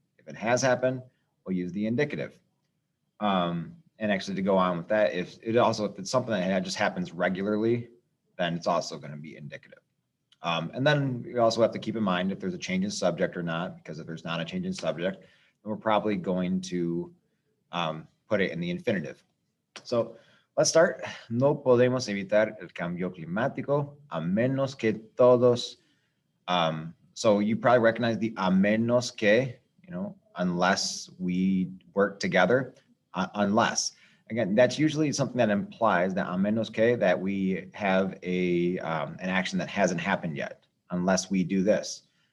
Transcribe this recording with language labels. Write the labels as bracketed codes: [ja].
[en] If it has happened, we'll use the indicative. And actually to go on with that, if it's something that just happens regularly, then it's also going to be indicative. And then we also have to keep in mind if there's a change in subject or not, because if there's not a change in subject, then we're probably going to put it in the infinitive. So let's start. [es] No podemos evitar el cambio climático a menos que todos. [en] So you probably recognize the a menos que, unless we work together, unless. Again, that's usually something that implies that a menos que, that we have an action that hasn't happened yet, unless we do this.